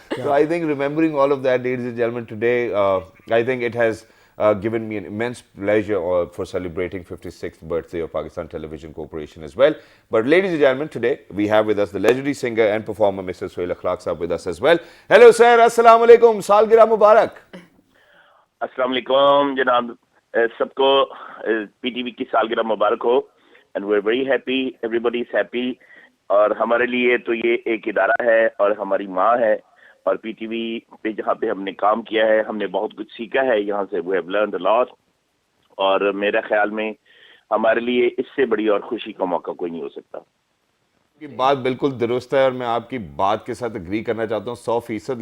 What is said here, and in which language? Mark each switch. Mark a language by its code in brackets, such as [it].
[en] So I think remembering all of that, ladies and gentlemen, today I think it has given me an immense pleasure for celebrating 56th birthday of Pakistan Television Corporation as well. But ladies and gentlemen, today we have with us the legendary singer and performer Mr. Suhail Akhlaq Saab with us as well. Hello sir, assalamu alaikum, [ur] سالگرہ مبارک. السلام علیکم جناب, سب کو P T V کی سالگرہ مبارک ہو. [en] And we're very happy, everybody is happy. [ur] اور ہمارے لیے تو یہ ایک ادارہ ہے اور ہماری ماں ہے, اور پی ٹی وی پہ جہاں پہ ہم نے کام کیا ہے ہم نے بہت کچھ سیکھا ہے یہاں سے. [en] we have learned a lot. [ur] اور میرا خیال میں ہمارے لیے اس سے بڑی اور خوشی کا موقع کوئی نہیں ہو سکتا. کی بات بالکل درست ہے اور میں آپ کی بات کے ساتھ اگری کرنا چاہتا ہوں 100%.